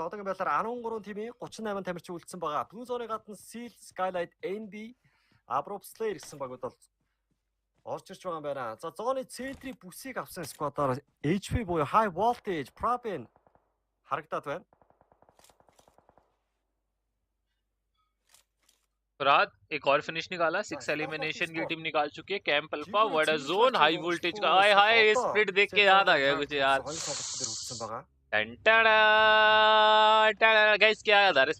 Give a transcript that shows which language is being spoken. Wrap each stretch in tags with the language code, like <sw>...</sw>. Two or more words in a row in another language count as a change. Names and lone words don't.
<mn>Одоогийн байдлаар 13 тимийн 38 тамирчин үлдсэн байгаа. Blue Zone-ы гадна Seal, Skylight, NB, Abrob Slayer гэсэн багууд бол орж ирж байгаа юм байна. За зооны центрийн бүсийг авсан сквадаар HP буюу High Voltage, Propin харагдаад байна.</mn> <hi>फरहाद एक और फिनिश निकाला. 6 एलिमिनेशन की टीम निकाल चुकी है. कैंप अल्फा वर्ड जोन हाई वोल्टेज का. हाय हाय स्प्लिट देख के याद आ गया कुछ यार. गाइस क्या याद आ रहा है?</hi>